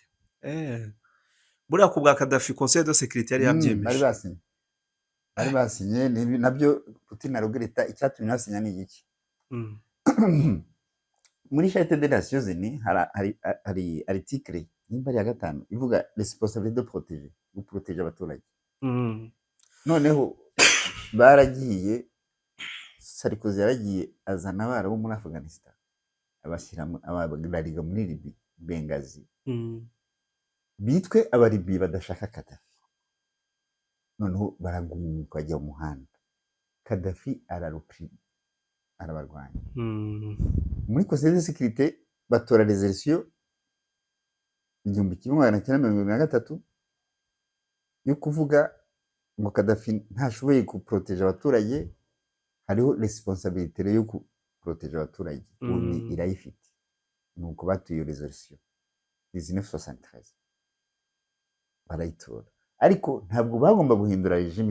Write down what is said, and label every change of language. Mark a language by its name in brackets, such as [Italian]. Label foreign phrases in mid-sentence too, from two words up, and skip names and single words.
[Kinyarwanda] Buriya ku bwa Gaddafi Conseil de Sécurité yari yabyemeje. Bari basinye nabyo Putin arugereta icyatumye basinya ni iki? muri charte des Nations Unies hari article nimba ari ya 5 ivuga [French] responsabilité de protéger, [Kinyarwanda] guprotéger abaturage. Noneho baragiye Sarkozy yaragiye azana abara bo muri Afghanistan abashyira abagariga muri Libye Benghazi bitwe abaribi badashaka Gaddafi. Noneho baragumuka bajya mu muhanda, Gaddafi arabarwanya. Muri Conseil de sécurité batora resolution 1973 yo kuvuga ngo Gaddafi ntashoboye guprotéger abaturage, hariho responsabilité yo guprotéger abaturage ubu irayifite. Nuko batuye resolution 1973 barayitora, ariko ntabwo bagomba guhindura regime.